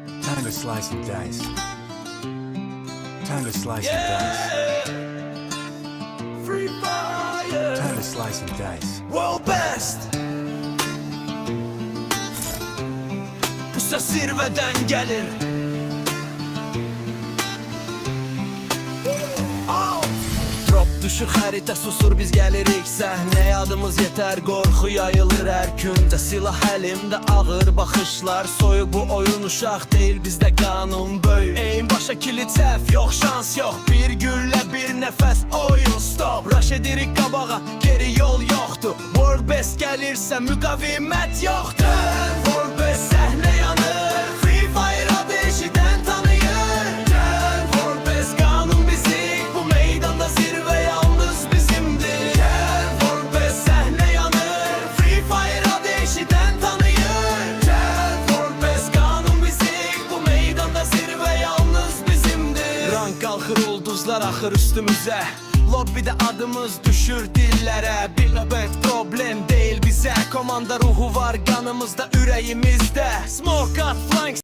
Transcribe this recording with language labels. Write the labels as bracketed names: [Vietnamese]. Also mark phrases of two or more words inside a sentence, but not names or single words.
[English] Time to slice and dice. Time to slice and dice. Free fire. Time to slice and dice. World best. [Turkish] Bu ses zirveden gelir. [Azerbaijani] Drop düşük xəritə susur biz gəlirik səhnəyə. Adımız yetər qorxu yayılır hər gündə. Silah əlimdə ağır baxışlar soyuq. Bu oyun uşaq deyil bizdə qanun böyük. Eyin başa kilit səhv yox şans yox. Bir güllə bir nəfəs oyun stop. Rush edirik qabağa geri yol yoxdur. [English] World best [Azerbaijani] gəlirsə müqavimət yoxdur. [English] World best [Azerbaijani] səhnə yanır. Free fire ateşidən tanıyır. [English] World best [Azerbaijani] qanun bizik. Bu meydanda zirvə yalnız bizimdir. [English] World best [Azerbaijani] səhnə yanır. Free fire ateşidən tanıyır. [English] World best [Azerbaijani] qanun bizik. Bu meydanda zirvə yalnız bizimdir. Rank qalxır ulduzlar axır üstümüzə. [Turkish] Lobby'de adımız düşür dillere. Bir nöbet problem değil bize. Komanda ruhu var kanımızda, yüreğimizde. [English] Smoke at flanks.